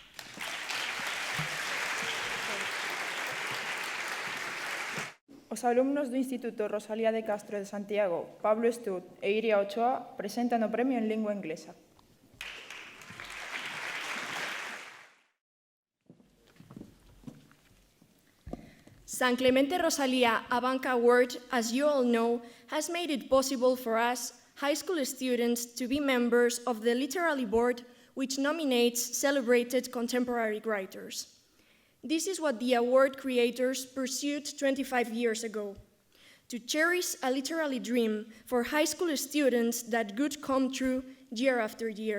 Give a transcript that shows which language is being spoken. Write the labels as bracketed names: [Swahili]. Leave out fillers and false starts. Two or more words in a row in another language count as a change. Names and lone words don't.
[Galician] Os alumnos do Instituto Rosalía de Castro de Santiago, Pablo Estud e Iria Ochoa, presentan o premio en lingua inglesa. [English] San Clemente Rosalía Abanca Award, as you all know, has made it possible for us, high school students, to be members of the literary board which nominates celebrated contemporary writers. This is what the award creators pursued 25 years ago, to cherish a literary dream for high school students that could come true year after year.